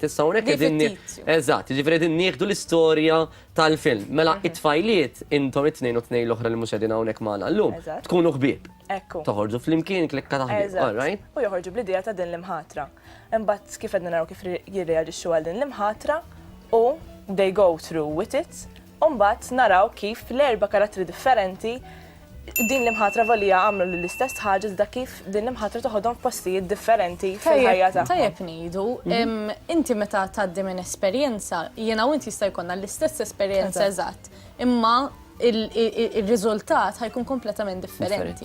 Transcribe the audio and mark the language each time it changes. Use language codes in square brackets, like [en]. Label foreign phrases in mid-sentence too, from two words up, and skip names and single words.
[mt] Issa hawnhekk qegħdin eżatt, jiġifieri qegħdin nieħdu l-istorja tal-film. Mela it-tfajliet intom it-tnejn u tnejn l-oħra li mhux qegħdin hawnhekk magħna llum tkunu ħbieb. Ekku. Toħorġu flimkien klikka ta' ħbieb, [en] all right? [mt] U joħorġu bl-idea ta' din l-imħatra. Imbagħad kif qed naraw kif jirreaġixxu għal din l-imħatra u [en] they go through with it. [mt] Mbagħad naraw kif l-erba' karattri differenti din l-imħatra valija għamlu l-istess ħaġa iżda kif din l-imħatra toħodhom f'postijiet differenti fil-ħajja tagħhom. Tajjeb ngħidu, inti meta tgħaddi minn esperjenza, jiena u inti jista' jkollna l-istess esperjenza eżatt, imma il-riżultat ħajkun kompletament differenti.